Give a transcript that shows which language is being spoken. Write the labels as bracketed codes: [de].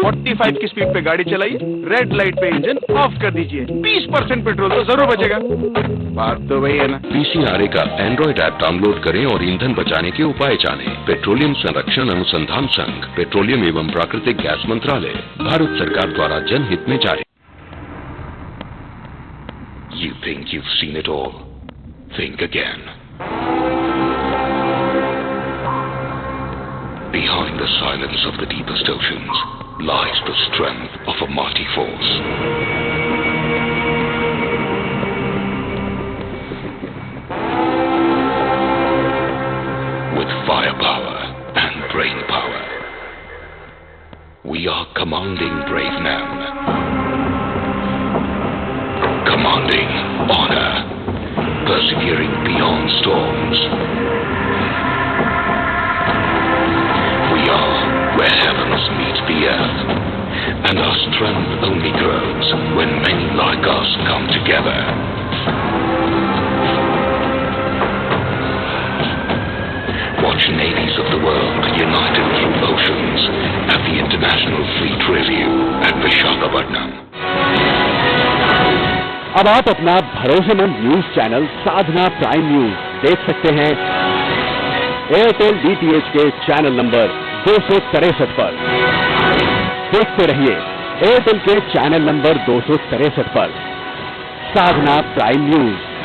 [hi] 45 की स्पीड पे गाड़ी चलाइए, रेड लाइट पे इंजन ऑफ कर दीजिए, 20% पेट्रोल तो जरूर बचेगा। बात तो वही है ना। पीसीआरए का एंड्रॉइड ऐप डाउनलोड करें और ईंधन बचाने के उपाय जानें। पेट्रोलियम संरक्षण अनुसंधान संघ, पेट्रोलियम एवं प्राकृतिक गैस मंत्रालय, भारत सरकार द्वारा जनहित में जारी। [en] You think you've seen it all? Think again. Behind the silence of the deepest oceans lies the strength of a mighty force. With firepower and brain power, we are commanding brave men. Commanding honor, persevering beyond storms. We are where heavens meet the earth, and our strength only grows when many like us come together. Watch navies of the world united through oceans at the International Fleet Review at Visakhapatnam. [hi] अब आप अपना भरोसेमंद news channel साधना prime news देख सकते हैं Airtel DTH के channel number 263 पर। देखते रहिए एयरटेल के चैनल नंबर 263 पर साधना प्राइम न्यूज,